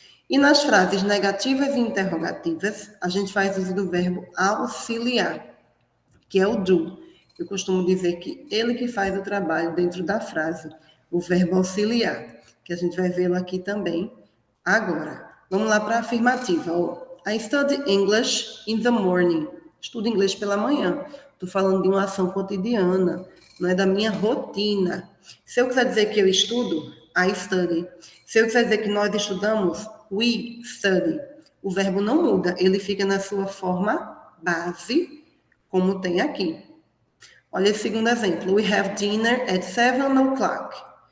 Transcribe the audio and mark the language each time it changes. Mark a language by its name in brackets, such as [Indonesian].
[Portuguese] E nas frases negativas e interrogativas, a gente faz uso do verbo auxiliar, que é o do. Eu costumo dizer que ele que faz o trabalho dentro da frase, o verbo auxiliar, que a gente vai vê-lo aqui também agora. Vamos lá para a afirmativa. [English] I study English in the morning. [Portuguese] Estudo inglês pela manhã. Estou falando de uma ação cotidiana, não é da minha rotina. Se eu quiser dizer que eu estudo, [English] I study. [Portuguese] Se eu quiser dizer que nós estudamos, [English] we study. [Portuguese] O verbo não muda, ele fica na sua forma base, como tem aqui. Olha esse segundo exemplo. [English] We have dinner at 7 o'clock.